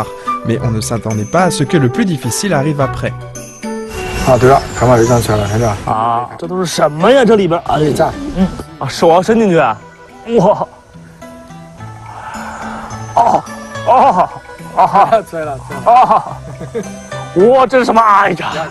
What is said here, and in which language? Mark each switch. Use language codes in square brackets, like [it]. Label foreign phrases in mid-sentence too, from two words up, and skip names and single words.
[fr] Mais on ne s'attendait pas à ce que le plus difficile arrive après. [zh] 啊，对了，看把这张出来了，看到吧？啊，这都是什么呀？这里边啊，这张，啊，手要伸进去啊，哇，哦，哦，啊，出来了，啊，哇，这是什么？哎呀，